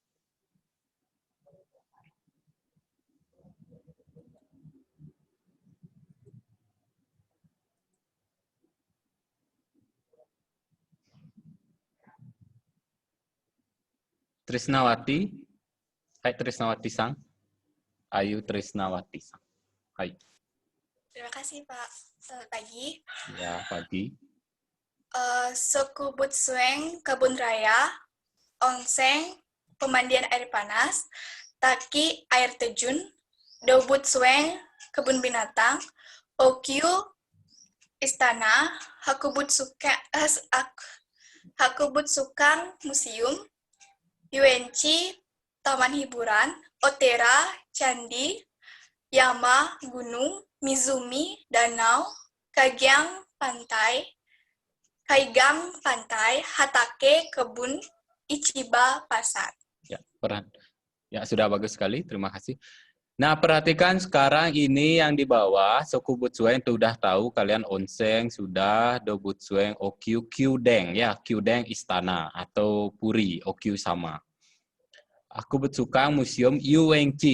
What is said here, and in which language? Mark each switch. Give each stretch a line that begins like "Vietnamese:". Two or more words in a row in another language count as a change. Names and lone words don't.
Indonesian: Trisnawati, hai Trisnawati Sang. Ayu Trisnawati Sang. Hai. Terima kasih Pak. Selamat pagi. Ya, pagi. Sokubutsueng, kebun raya, Onseng, pemandian air panas, Taki, air terjun, Dobutsueng, kebun binatang, Okyu, istana, Hakubutsukang, museum, Yuenchi, taman hiburan, Otera, candi, Yama, gunung, Mizumi, danau, Kaigang, pantai, Hatake, kebun, Ichiba, pasar. Ya, sudah bagus sekali. Terima kasih. Nah, perhatikan sekarang ini yang di bawah, Sokubutsueng itu udah tahu kalian, Onseng sudah, Dobutsueng, Okyu, Kyudeng ya, Kyudeng istana atau puri, Okyu sama. Hakubutsukang museum, Yuengchi.